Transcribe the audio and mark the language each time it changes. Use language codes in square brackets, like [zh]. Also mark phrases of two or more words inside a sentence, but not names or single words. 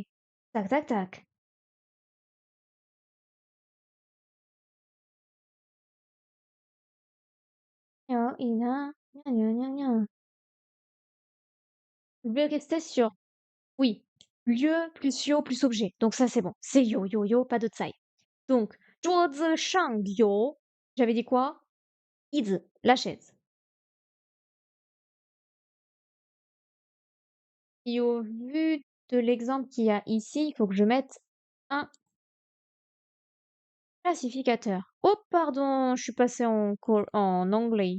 [fr] Tac, tac, tac. Yo, ina, gna, gna, gna, gna. Je vais rester sur oui. Lieu plus yo plus objet. Donc ça, c'est bon. C'est yo, yo, yo, pas de 在. Donc, [zh] 桌子上有. [fr] J'avais dit quoi? [zh] 椅子, [fr] la chaise. Et au vu de l'exemple qu'il y a ici, il faut que je mette un classificateur. Oh, pardon, je suis passée en anglais.